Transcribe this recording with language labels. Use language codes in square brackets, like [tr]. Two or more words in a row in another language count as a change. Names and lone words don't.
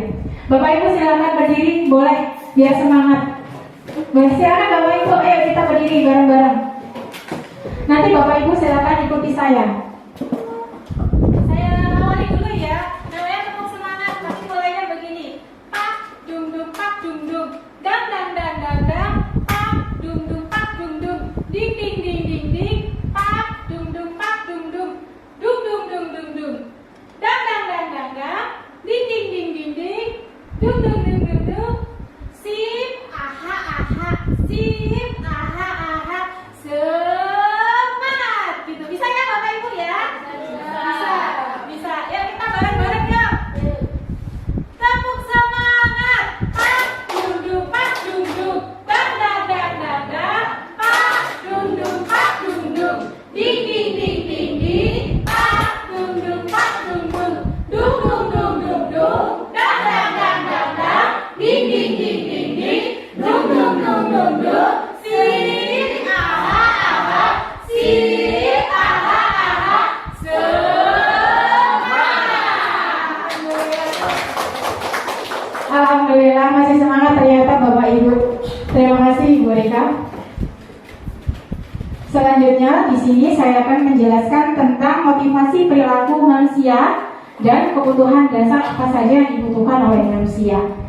[id] Bapak Ibu silakan berdiri, boleh, biar semangat. Boleh, silakan Bapak Ibu, ayo kita berdiri bareng-bareng. Nanti Bapak Ibu silakan ikuti saya. Saya awali dulu ya. Namanya tepuk semangat. Pasti mulainya begini. Pak dung dung pak dung dung. Dang dang dang dang dang. Pak dung dung pak dung dung. Ding ding ding ding ding. Pak dung dung pak dung dung. Dung dung dung dung dung. Dang dang dang dang dang. Ding ding ding ding ding. Dung dung dung dung dung. Sip aha aha. Sip aha aha. Semangat gitu. Bisa ya Bapak Ibu ya? Bisa. Yuk kita bareng-bareng yuk. Tepuk semangat. Pak dung dung pak dung dung. Dang dang dang dang dang. Pak dung dung pak dung dung. Ding ding ding ding ding. Pak dung dung pak dung dung. Dung dung dung dung dung. Dang dang dang dang dang. Ding ding ding ding ding. Dung dung dung dung dung. Sip aha aha. Sip aha aha. Alhamdulillah masih semangat ternyata Bapak Ibu. Terima kasih Ibu Rika. Selanjutnya di sini saya akan menjelaskan tentang motivasi perilaku manusia dan kebutuhan dasar apa saja yang dibutuhkan oleh manusia.